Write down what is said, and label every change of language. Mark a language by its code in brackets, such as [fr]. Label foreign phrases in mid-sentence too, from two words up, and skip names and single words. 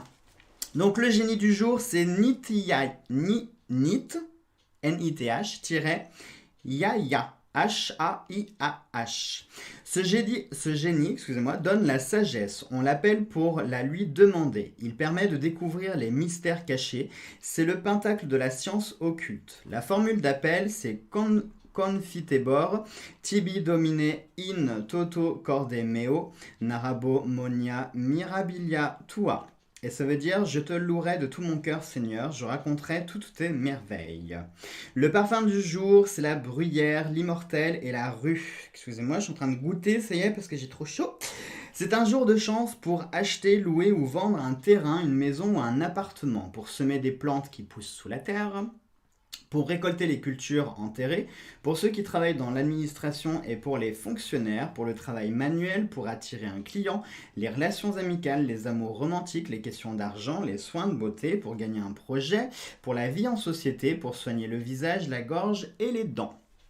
[fr] Donc, le génie du jour, c'est Nith-Yaya, H-A-I-A-H. Ce génie, donne la sagesse. On l'appelle pour la lui demander. Il permet de découvrir les mystères cachés. C'est le pentacle de la science occulte. La formule d'appel, c'est [la] confitebor, tibi domine in toto corde meo, narabo monia mirabilia tua. [fr] Et ça veut dire « Je te louerai de tout mon cœur, Seigneur, je raconterai toutes tes merveilles. » Le parfum du jour, c'est la bruyère, l'immortelle et la rue. Excusez-moi, je suis en train de goûter, ça y est, parce que j'ai trop chaud. C'est un jour de chance pour acheter, louer ou vendre un terrain, une maison ou un appartement, pour semer des plantes qui poussent sous la terre, pour récolter les cultures enterrées, pour ceux qui travaillent dans l'administration et pour les fonctionnaires, pour le travail manuel, pour attirer un client, les relations amicales, les amours romantiques, les questions d'argent, les soins de beauté, pour gagner un projet, pour la vie en société, pour soigner le visage, la gorge et les dents.